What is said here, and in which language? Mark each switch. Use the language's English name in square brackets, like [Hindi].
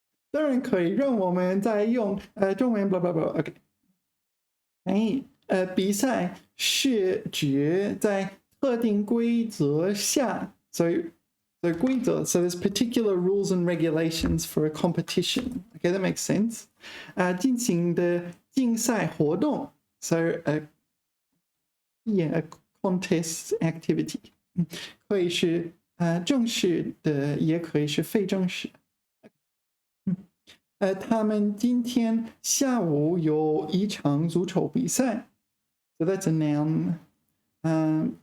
[Chinese] 当然可以，让我们再用中文 blah blah blah。 [English] OK， [Chinese] 比赛是指在特定规则下，所以规则 [English] so there's particular rules and regulations for a competition. Okay, that makes sense. [Chinese] 进行的竞赛活动 [English] so yeah, a contest activity [Chinese] 可以是正式的，也可以是非正式。他们今天下午有一场足球比赛 [English] so that's a noun.